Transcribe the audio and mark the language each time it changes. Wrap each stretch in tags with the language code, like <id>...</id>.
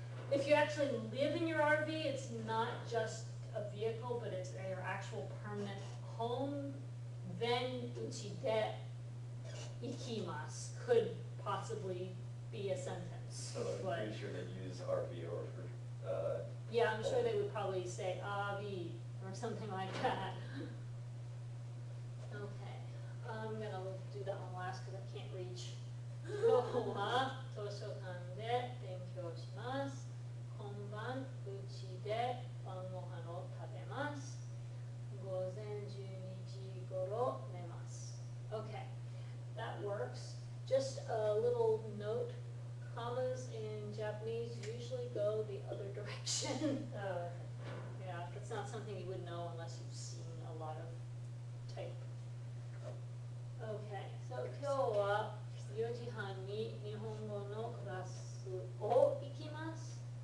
<en>If you actually live in your RV, it's not just a vehicle, but it's your actual permanent home, then</en> <ja>uchide ikimasu</ja> <en>could possibly be a sentence. So I'm But, pretty sure they use RV or for, yeah, I'm sure they would probably say avi or something like that. Okay, I'm gonna do that one last because I can't reach.</en> <ja>今日は図書館で勉強します。今晩うちで晩ご飯を食べます。午前12時頃寝ます。</ja> <en>Okay, that works. Just a little note, commas in Japanese usually go the other direction. Yeah, it's not something you would know unless you've seen a lot of type. Okay, so</en> <ja>今日は4時半に日本語のクラスを行きます。</ja>